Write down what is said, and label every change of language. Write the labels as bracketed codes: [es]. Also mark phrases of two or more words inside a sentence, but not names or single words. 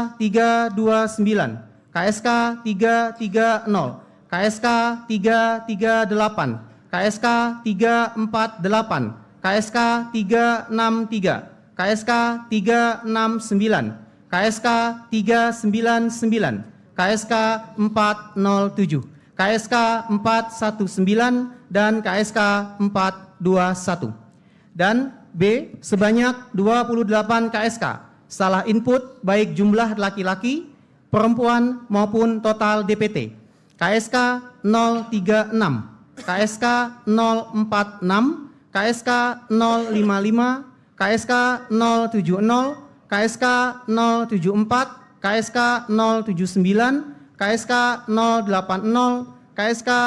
[id] 329, KSK 330, KSK 338, KSK 348, KSK 363, KSK 369, KSK 399, KSK 407, KSK 419, dan KSK 421. Dan B. Sebanyak 28 KSK salah input baik jumlah laki-laki, perempuan maupun total DPT. KSK 036, KSK 046, KSK 055, KSK 070, KSK 074, KSK 079, KSK 080, KSK